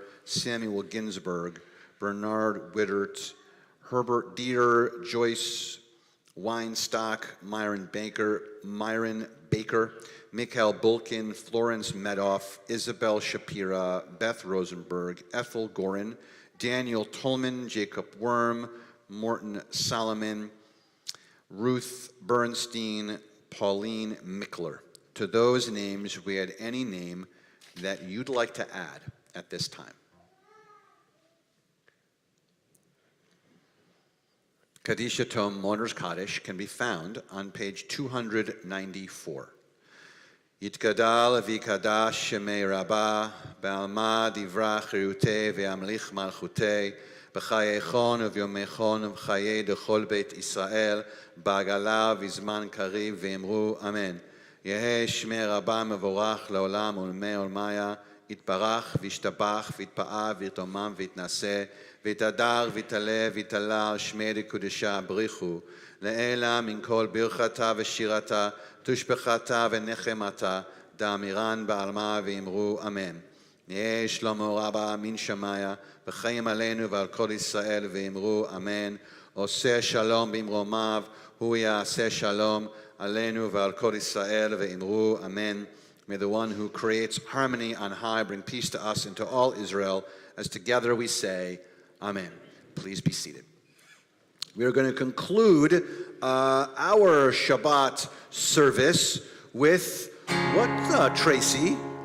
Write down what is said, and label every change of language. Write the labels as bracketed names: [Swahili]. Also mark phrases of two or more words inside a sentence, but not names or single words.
[English] Samuel Ginsberg, Bernard Wittert, Herbert Dieter, Joyce Weinstock, Myron Baker, Mikhail Bulkin, Florence Medoff, Isabel Shapira, Beth Rosenberg, Ethel Gorin, Daniel Tolman, Jacob Worm, Morton Solomon, Ruth Bernstein, Pauline Mickler. To those names, we had any name that you'd like to add at this time. Kadisha Tom Mourner's Kaddish can be found on page 294. [Aramaic] יתגדל ויתקדש שמיה רבא, בעלמא די ברא כרעותיה וימליך מלכותיה, בחייכון וביומיכון ובחיי דכל בית ישראל, בעגלא ובזמן קריב ואמרו אמן. יהא שמיה רבא מברך לעלם ולעלמי עלמיא, יתברך וישתבח ויתפאר ויתרומם ויתנשא ויתהדר ויתעלה ויתעלה על שמי לקודשה בריחו לעילה מן כל ברכתה ושירתה תושבחתה ונחמתה דאמירן בעלמה ואמרו אמן. יהי שלמה רבה מן שמיה וחיים עלינו ועל כל ישראל ואמרו אמן. [Hebrew] עושה שלום במרומיו הוא יעשה שלום עלינו ועל כל ישראל ואמרו אמן. [English] May the one who creates harmony on high bring peace to us and to all Israel, as together we say, Amen. Please be seated. We are going to conclude our Shabbat service with what, Tracy?